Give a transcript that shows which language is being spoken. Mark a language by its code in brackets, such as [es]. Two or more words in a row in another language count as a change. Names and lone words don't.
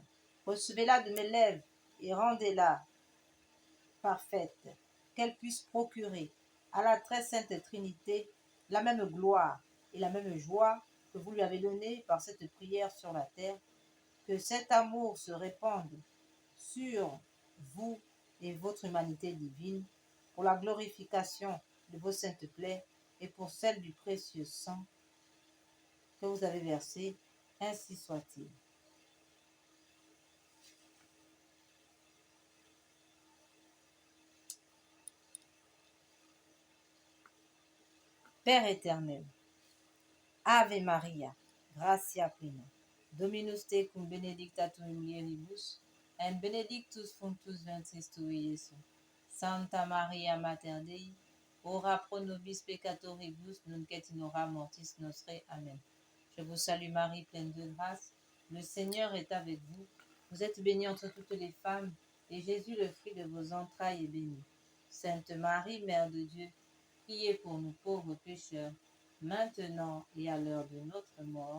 [fr] Recevez-la de mes lèvres et rendez-la parfaite, qu'elle puisse procurer à la très sainte Trinité la même gloire et la même joie que vous lui avez donnée par cette prière sur la terre, que cet amour se répande sur vous et votre humanité divine, pour la glorification de vos saintes plaies et pour celle du précieux sang que vous avez versé, ainsi soit-il. Père éternel, [la] Ave Maria, gratia plena, Dominus tecum benedicta tu in mulieribus, et benedictus fructus ventris tui, Iesus. Santa Maria Mater Dei, ora pro nobis peccatoribus, nunc et in hora mortis nostrae. Amen. [fr] Je vous salue Marie, pleine de grâce, le Seigneur est avec vous. Vous êtes bénie entre toutes les femmes, et Jésus, le fruit de vos entrailles, est béni. Sainte Marie, Mère de Dieu, priez pour nous pauvres pécheurs, maintenant et à l'heure de notre mort.